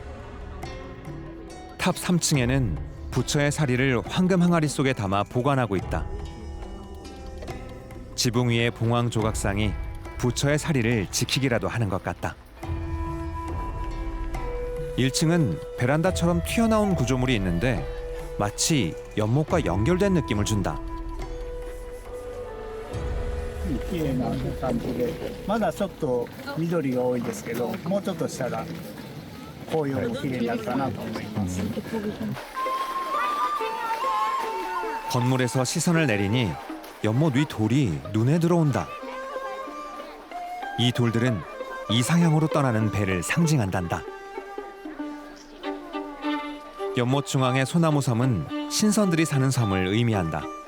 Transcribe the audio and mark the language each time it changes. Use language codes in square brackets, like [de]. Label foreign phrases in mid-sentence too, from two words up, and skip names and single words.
[ko] 탑 3층에는 부처의 사리를 황금 항아리 속에 담아 보관하고 있다. 지붕 위의 봉황 조각상이 부처의 사리를 지키기라도 하는 것 같다. 1층은 베란다처럼 튀어나온 구조물이 있는데 마치 연못과 연결된 느낌을 준다. [ja] 綺麗な感じで、まだちょっと緑が多いですけど、もうちょっとしたら紅葉も綺麗になるかなと思います。 [ko] 건물에서 시선을 내리니 연못 위 돌이 눈에 들어온다. 이 돌들은 이상향으로 떠나는 배를 상징한단다. 연못 중앙의 소나무 섬은 신선들이 사는 섬을 의미한다.